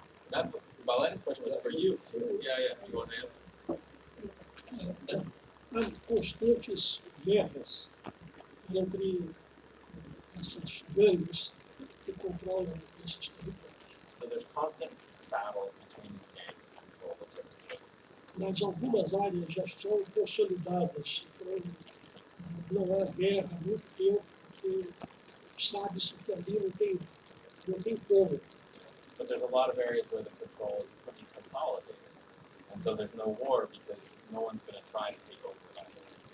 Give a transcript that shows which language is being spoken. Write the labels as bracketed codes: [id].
[en] That Marlene's question was for you. Yeah. You want to answer? [pt] Há constantes guerras entre essas gangues que controlam esses territórios. So there's constant battles between these gangs to control the territory. Mas algumas áreas já são consolidadas, foram não há guerra há muito tempo, porque sabe-se que ali não tem como. [en] But there's a lot of areas where the control is pretty consolidated. And so there's no war because no one's going to try to take over that area.